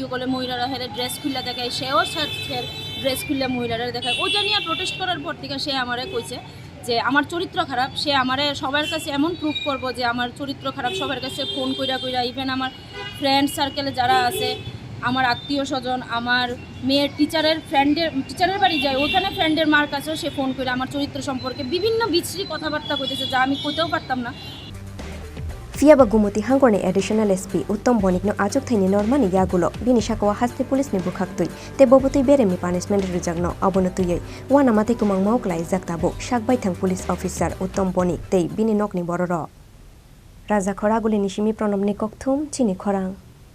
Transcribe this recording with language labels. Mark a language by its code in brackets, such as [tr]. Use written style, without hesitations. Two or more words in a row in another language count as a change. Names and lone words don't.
[bn] কলে মহিলারা হেরে ড্রেস খুলে দেখায় সেও হের ড্রেস খুলে মহিলারা দেখায় ওইটা নিয়ে প্রোটেস্ট করার পর থেকে সে আমারে কইছে যে আমার চরিত্র খারাপ সে আমারে সবার কাছে এমন প্রুফ করবো যে আমার চরিত্র খারাপ সবার কাছে ফোন কইরা ইভেন আমার [en] friend circle [bn] যারা আছে আমার আত্মীয় স্বজন আমার মেয়ের টিচারের বাড়ি যায় ওখানে ফ্রেন্ডের মার কাছেও সে ফোন করে আমার চরিত্র সম্পর্কে বিভিন্ন বিশ্রী কথাবার্তা কইতেছে যা আমি কইতেও পারতাম না [trp] Fiaba Gomati Hangkhorni [en] Additional SP [trp] Uttam Banikno Achukthaini Norkha Yakulo bini shakawa haste police ni bukhaktui te bobotui beremi punishment rujagno abonotuyei wana mate kumang mau Khlaijak tabo shakbai thang [en] police officer [trp] Uttam Banik tei bini nokni bororo Raja Khoraguli nishimi pranobni kokthum Chini Khorang